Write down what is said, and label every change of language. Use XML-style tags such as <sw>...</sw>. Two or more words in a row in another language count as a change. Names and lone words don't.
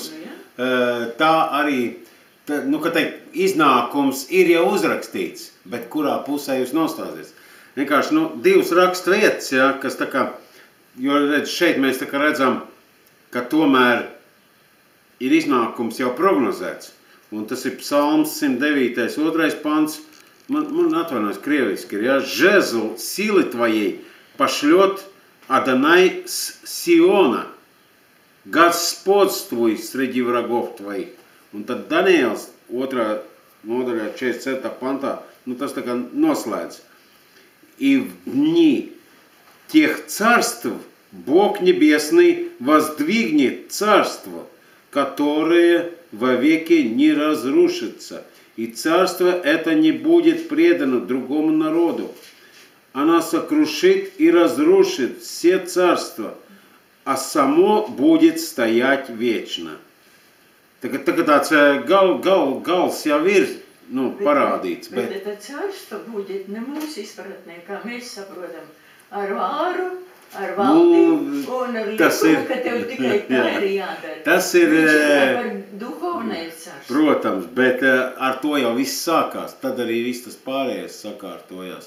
<lv>Tā arī, ka teikt, iznākums ir jau uzrakstīts, bet kurā pusē jūs nostāsies. Vienkārši, divas raksta vietas, ja, kas tā kā... Jo šeit mēs tā kā redzam, ka tomēr ir iznākums jau prognozēts. Un tas ir Psalms 109. 2. pants. Man atvainojas krieviski ir, ja?</lv> <ru>Жезл силы твоей пошлет Адонай с Сиона. Господствуй среди врагов твоих.</ru> <lv>Un tad Daniels 2. nodaļā 47. pantā, tas tā kā noslēdz.</lv> <ru>И в дни тех царств Бог Небесный воздвигнет царство, которое вовеки не разрушится, и царство это не будет предано другому народу. Она сокрушит и разрушит все царства, а само будет стоять вечно.</ru> <lv>Tagad tāds gals jau ir parādīts. Bet</lv> <ru>царство будет</ru> <lv>ne mūsu izpratnē, kā mēs saprotam, ar vāru, ar valdību un ar likumu, ka tev tikai tā ir jādara. Tas ir, duhovnais. Protams, bet ar to jau viss sākās. Tad arī viss tas pārējais sakārtojās.</lv>